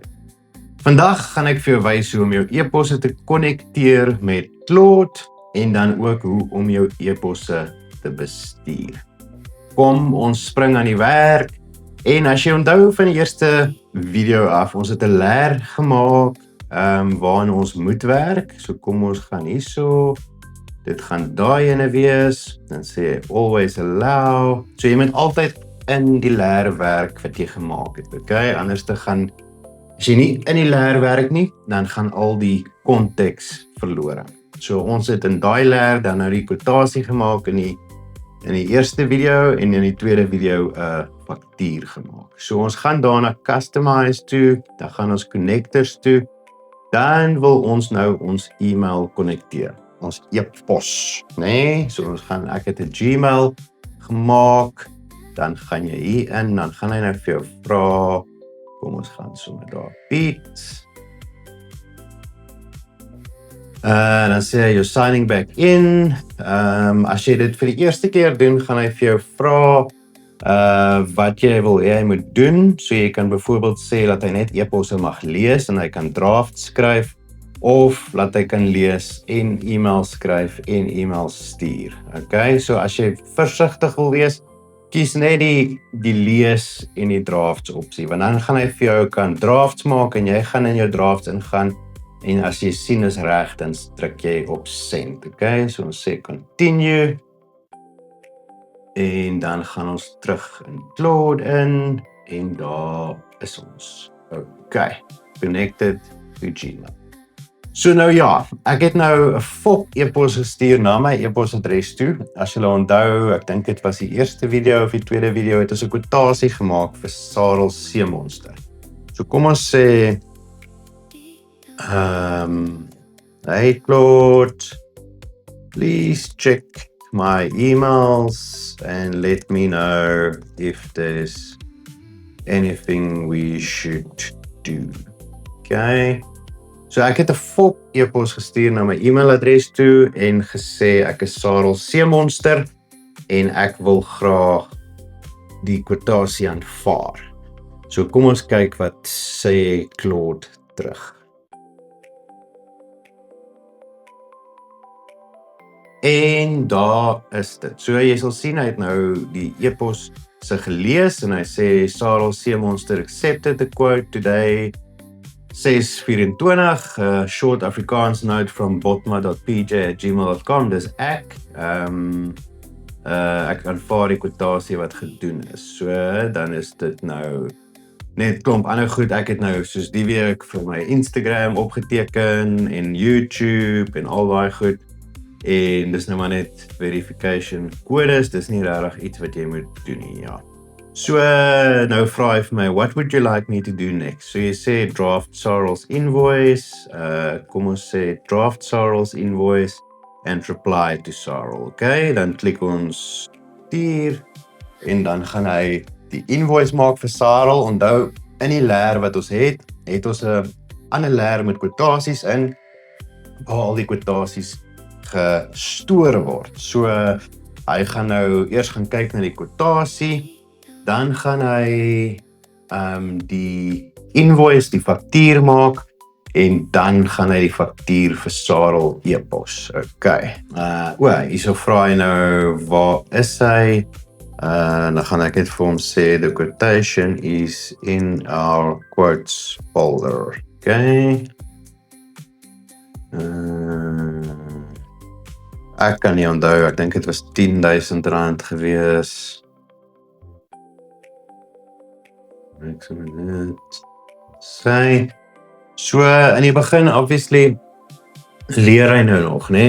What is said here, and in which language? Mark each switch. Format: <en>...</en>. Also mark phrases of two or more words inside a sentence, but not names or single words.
<af>Vandag gaan ek vir jou wys hoe om jou e-posse te konnekteer met Claude en dan ook hoe om jou e-posse te bestuur. Kom, ons spring aan die werk en as jy onthou van die eerste video af, ons het 'n leer gemaak waarin ons moet werk. So kom ons gaan hierso. Dit gaan daai ene wees. Dan sê jy</af> <en>always allow.</en> <af>So jy moet altyd in die leer werk wat jy gemaak het. Okay? Anders te gaan as jy nie in die leer werk nie, dan gaan al die konteks verlore. So ons het in daai leer dan nou die kwotasie gemaak in die eerste video en in die tweede video 'n faktuur gemaak. So ons gaan daarna customize toe, dan gaan ons connectors toe. Dan wil ons nou ons e-mail konnekteer. Ons e-pos, nee? So ek het 'n Gmail gemaak. Dan gaan jy hier in, dan gaan hy nou vir jou vra. Kom ons gaan sommer daar Piet. Dan sê hy,</af> <en>you're signing back in.</en> <af>As jy dit vir die eerste keer doen, gaan hy vir jou vra wat jy wil hy moet doen. So jy kan byvoorbeeld sê dat hy net e-posse mag lees en hy kan drafts skryf of dat hy kan lees en e-mail skryf en e-mail stuur. Okay, so as jy versigtig wil wees, kies net die lees en die drafts opsie, want dan gaan hy vir jou kan drafts maak en jy gaan in jou drafts ingaan en as jy sien is reg, dan druk jy op send. Okay, so ons sê continue. En dan gaan ons terug in Claude in en daar is ons.</af> <en>Okay, connected to Gmail.</en> <af>So nou ja, ek het nou 'n fop e-pos gestuur na my e-posadres toe. As jy onthou, ek dink dit was die eerste video of die tweede video, het ons 'n kwotasie gemaak vir Sarel Seemonster. So kom ons sê</af> <en>hey Claude, please check my emails and let me know if there's anything we should do.</en> <af>Okay. So ek het 'n fop e-pos gestuur na my e-mailadres toe en gesê ek is Sarel Seemonster en ek wil graag die kwotasie aanvaar. So kom ons kyk wat sê Claude terug. En daar is dit. So jy sal sien hy het nou die e-pos se gelees en hy sê Sarel Seemonster</af> <en>accepted the quote today 6:24 short Afrikaans note from botma.pj@gmail.com.</en> <af>Dis ek. Ek aanvaar die kwotasie wat gedoen is. So dan is dit nou net klomp ander goed. Ek het nou soos die week vir my Instagram opgeteken en YouTube en al daai goed. En dis nou maar net verification kodes, dis nie regtig iets wat jy moet doen nie, ja. So nou vra hy vir my,</af> <en>what would you like me to do next?</en> <af>So jy sê</af> <en>draft Sarel's invoice,</en> <af>kom ons sê</af> <en>draft Sarel's invoice and reply to Sarel, okay?</en> <af>Dan klik ons stuur en dan gaan hy die invoice maak vir Sarel. Onthou, in die leer wat ons het ons 'n ander leer met kwotasies in, waar al die kwotasies gestoor word. So hy gaan nou eers gaan kyk na die kwotasie, dan gaan hy die invoice, die faktuur maak en dan gaan hy die faktuur vir Sarel e-pos. Okay. Hierso vra hy nou waar is hy? Dan gaan ek net vir hom sê</af> <en>the quotation is in our quotes folder.</en> <af>Okay. Ek kan nie onthou, ek dink dit was R10,000 gewees. Ek sê dit. So, in die begin, obviously, leer hy nou nog, né?</af>